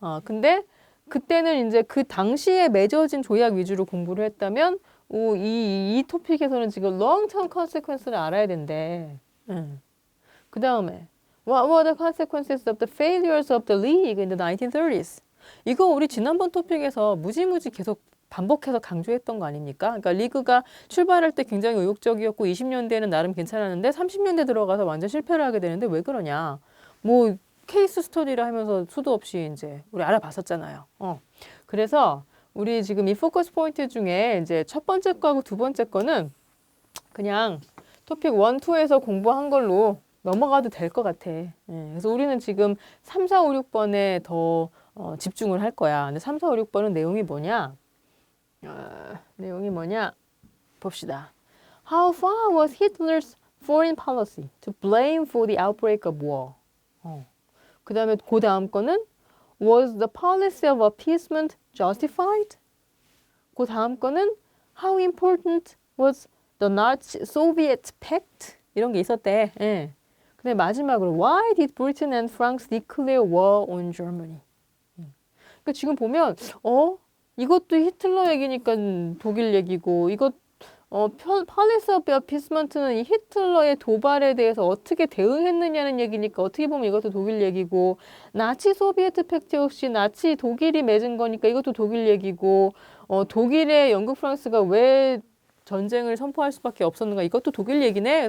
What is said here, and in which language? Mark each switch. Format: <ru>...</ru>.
<ko>근데 그때는 이제 그 당시에 맺어진 조약 위주로 공부를 했다면 이 토픽에서는 지금 long term consequence를 알아야 된대. 그 다음에</ko> <en>What were the consequences of the failures of the League in the 1930s?</en> <ko>이거 우리 지난번 토픽에서 무지무지 계속 반복해서 강조했던 거 아닙니까? 그러니까 리그가 출발할 때 굉장히 의욕적이었고 20년대에는 나름 괜찮았는데 30년대 들어가서 완전 실패를 하게 되는데 왜 그러냐? 뭐 케이스 스터디를 하면서 수도 없이 이제 우리 알아봤었잖아요. 그래서 우리 지금 이 포커스 포인트 중에 이제 첫 번째 거하고 두 번째 거는 그냥 토픽 1, 2에서 공부한 걸로 넘어가도 될 것 같아. 그래서 우리는 지금 3, 4, 5, 6번에 더 집중을 할 거야. 근데 3, 4, 5, 6번은 내용이 뭐냐? 내용이 뭐냐? 봅시다.</ko> <en>How far was Hitler's foreign policy to blame for the outbreak of war?</en> <ko>그 다음에 그 다음 거는</ko> <en>Was the policy of appeasement justified?</en> <ko>그 다음 거는</ko> <en>How important was the Nazi-Soviet pact?</en> <ko>이런 게 있었대. 예. 근데 마지막으로</ko> <en>Why did Britain and France declare war on Germany?</en> <ko>그러니까 지금 보면 이것도 히틀러 얘기니까 독일 얘기고 이것 팔레스 오브 어피스먼트는 이 히틀러의 도발에 대해서 어떻게 대응했느냐는 얘기니까 어떻게 보면 이것도 독일 얘기고 나치 소비에트 팩트 역시 나치 독일이 맺은 거니까 이것도 독일 얘기고 독일의 영국 프랑스가 왜 전쟁을 선포할 수밖에 없었는가 이것도 독일 얘기네.</ko>